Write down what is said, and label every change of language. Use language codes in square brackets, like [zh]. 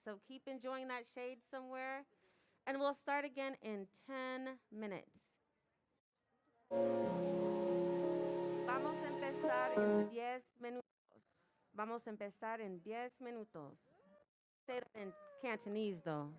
[en] So keep enjoying that shade somewhere. And we'll start again in 10 minutes. [es] Vamos a empezar en 10 minutos. Vamos a empezar en 10 minutos. [en] Say that in Cantonese, though.